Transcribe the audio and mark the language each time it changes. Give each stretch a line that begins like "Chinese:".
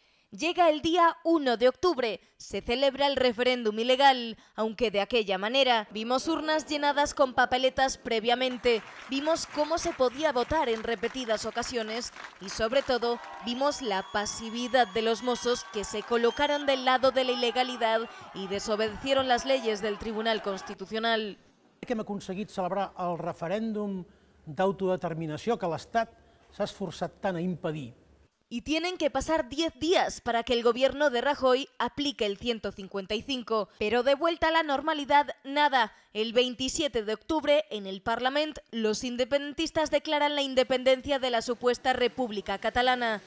Spanish: Llega el día 1 de octubre, se celebra el referéndum ilegal, aunque de aquella manera vimos urnas llenadas con papeletas previamente, vimos cómo se podía votar en repetidas ocasiones y sobre todo vimos la pasividad de los Mossos que se colocaron del lado de la ilegalidad y desobedecieron las leyes del Tribunal Constitucional.
Catalan: Que hem aconseguit celebrar el referèndum d'autodeterminació que l'Estat s'ha esforçat tant a impedir.
Spanish: y tienen que pasar 10 días para que el gobierno de Rajoy aplique el 155. Pero de vuelta a la normalidad, nada. El 27 de octubre, en el Parlament, los independentistas declaran la independencia de la supuesta República Catalana.